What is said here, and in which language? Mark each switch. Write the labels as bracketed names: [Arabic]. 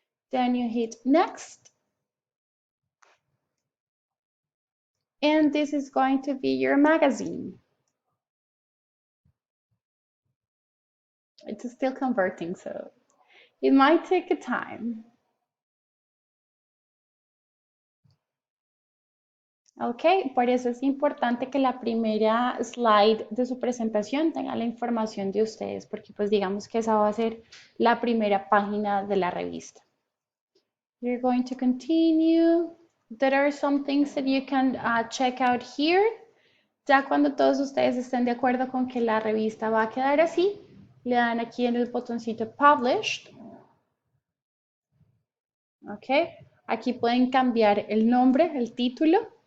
[English] Then you hit next, and this is going to be your magazine. It's still converting, so it might take a time. [Spanish] Ok, por eso es importante que la primera slide de su presentación tenga la información de ustedes, porque pues digamos que esa va a ser la primera página de la revista. [English] You're going to continue. There are some things that you can check out here. [Spanish] Ya cuando todos ustedes estén de acuerdo con que la revista va a quedar así, le dan aquí en el botoncito Published. Ok, aquí pueden cambiar el nombre, el título.